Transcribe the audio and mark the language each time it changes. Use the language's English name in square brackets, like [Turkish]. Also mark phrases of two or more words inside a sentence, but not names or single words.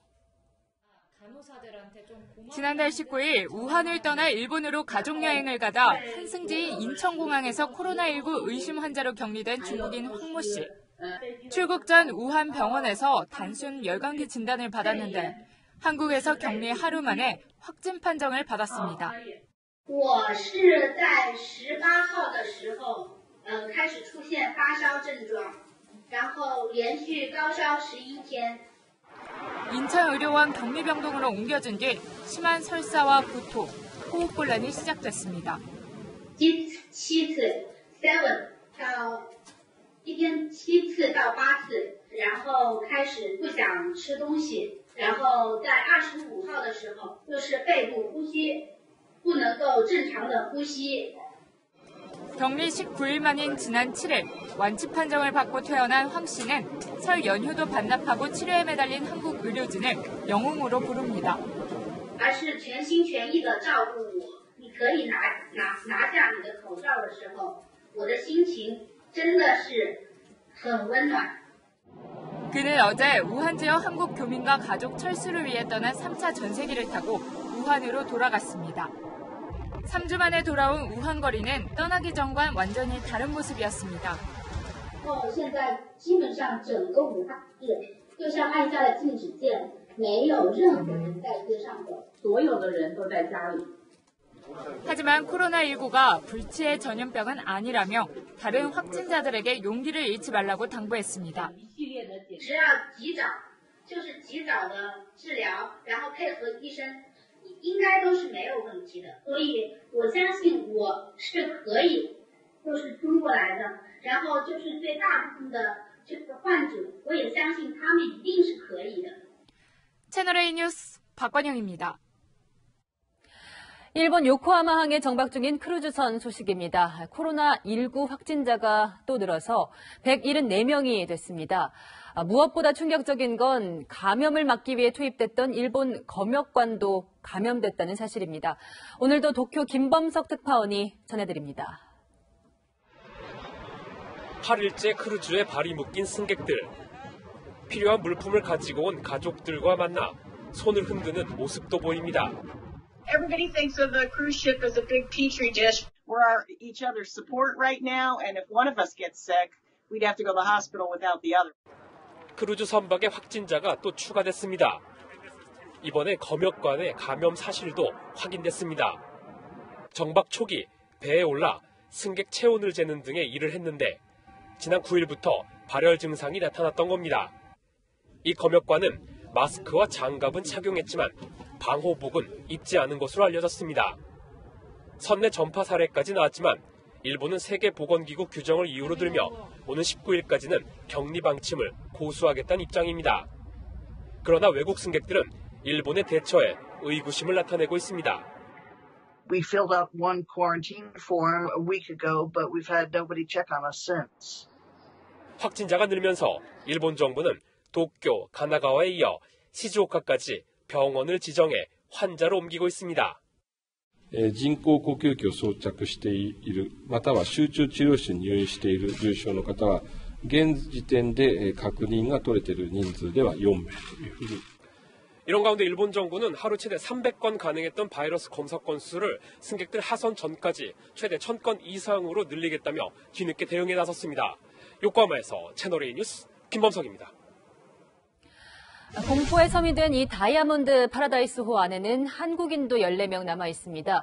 [Korean] 지난달 19일 우한을 떠나 일본으로 가족여행을 가다 한승지인 인천공항에서 코로나19 의심 환자로 격리된 중국인 황모 씨. 출국 전 우한 병원에서 단순 열감기 진단을 받았는데 한국에서 격리 하루 만에 확진 판정을 받았습니다. [Chinese] 我是在18号的时候开始出现发烧症状然后连续高烧11天 [Korean] 인천의료원 격리병동으로 옮겨진 뒤 심한 설사와 구토, 호흡곤란이 시작됐습니다. [Chinese] 7 次 到一天7次到8次然后开始不想吃东西然后在25号的时候就是肺部呼吸不能够正常的呼吸 [Korean] 격리 19일 만인 지난 7일 완치 판정을 받고 퇴원한 황 씨는 설 연휴도 반납하고 치료에 매달린 한국 의료진을 영웅으로 부릅니다. [Chinese] 而是全心全意的照顾我你可以拿下你的口罩的时候我的心情真的是很温暖 [Korean] 그는 어제 우한 지역 한국 교민과 가족 철수를 위해 떠난 3차 전세기를 타고 우한으로 돌아갔습니다. 3주 만에 돌아온 우한 거리는 떠나기 전과는 완전히 다른 모습이었습니다. [Chinese] 现在基本上整个武汉市就像按下了静止键没有任何人在街上走所有的人都在家里 [Korean] 하지만 코로나19가 불치의 전염병은 아니라며 다른 확진자들에게 용기를 잃지 말라고 당부했습니다. [Chinese] 只要及早就是及早的治疗然后配合医生应该都是没有问题的所以我相信我是可以就是通过来的然后就是对大部分的这个患者我也相信他们一定是可以的 [Korean] 채널A 뉴스 박관영입니다. 일본 요코하마항에 정박 중인 크루즈선 소식입니다. 코로나19 확진자가 또 늘어서 174명이 됐습니다. 무엇보다 충격적인 건 감염을 막기 위해 투입됐던 일본 검역관도 감염됐다는 사실입니다. 오늘도 도쿄 김범석 특파원이 전해드립니다. 8일째 크루즈에 발이 묶인 승객들. 필요한 물품을 가지고 온 가족들과 만나 손을 흔드는 모습도 보입니다. [English] Everybody thinks of the cruise ship as a big petri dish. We're each other's support right now, and if one of us gets sick, we'd have to go to the hospital without the other. [Korean] 크루즈 선박에 확진자가 또 추가됐습니다. 이번에 검역관의 감염 사실도 확인됐습니다. 정박 초기 배에 올라 승객 체온을 재는 등의 일을 했는데 지난 9일부터 발열 증상이 나타났던 겁니다. 이 검역관은 마스크와 장갑은 착용했지만 방호복은 입지 않은 것으로 알려졌습니다. 선내 전파 사례까지 나왔지만 일본은 세계보건기구 규정을 이유로 들며 오는 19일까지는 격리 방침을 고수하겠다는 입장입니다. 그러나 외국 승객들은 일본의 대처에 의구심을 나타내고 있습니다. [English] We filled out one quarantine form a week ago, but we've had nobody check on us since. [Korean] 확진자가 늘면서 일본 정부는 도쿄, 가나가와에 이어 시즈오카까지 병원을 지정해 환자로 옮기고 있습니다. [Japanese] 人工呼吸器を装着している、または集中治療室に入院している重症の方は、現時点で確認が取れている人数では4名というふうに。 [Korean] 이런 가운데 일본 정부는 하루 최대 300건 가능했던 바이러스 검사 건수를 승객들 하선 전까지 최대 1000건 이상으로 늘리겠다며 뒤늦게 대응에 나섰습니다. 요코하마에서 채널A 뉴스 김범석입니다. 공포에 섬이 된 이 다이아몬드 파라다이스호 안에는 한국인도 14명 남아 있습니다.